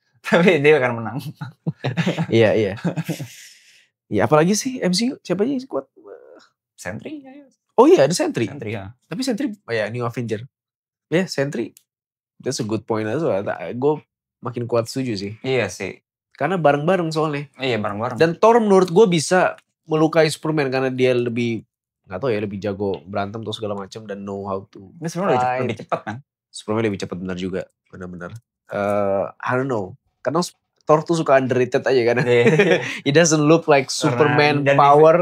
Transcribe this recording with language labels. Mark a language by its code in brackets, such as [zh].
[id] Tapi dia akan menang. Iya. Ya apalagi sih MCU? Siapa aja yang kuat? Sentry. Oh iya, ada Sentry. Ya. Tapi Sentry, New Avenger. Ya, Sentry. [en] That's a good point as well. [id] Gue makin kuat setuju sih. Iya sih. Karena bareng-bareng soalnya. Iya, bareng-bareng. Dan Thor menurut gue bisa melukai Superman karena dia lebih, nggak tahu ya, lebih jago berantem atau segala macam dan [en] know how to. [id] Ini sebenarnya lebih cepat kan? Superman lebih cepat benar juga, benar-benar. [en] I don't know. [id] Karena Thor tuh suka underrated aja kan. [en] He doesn't look like Superman power.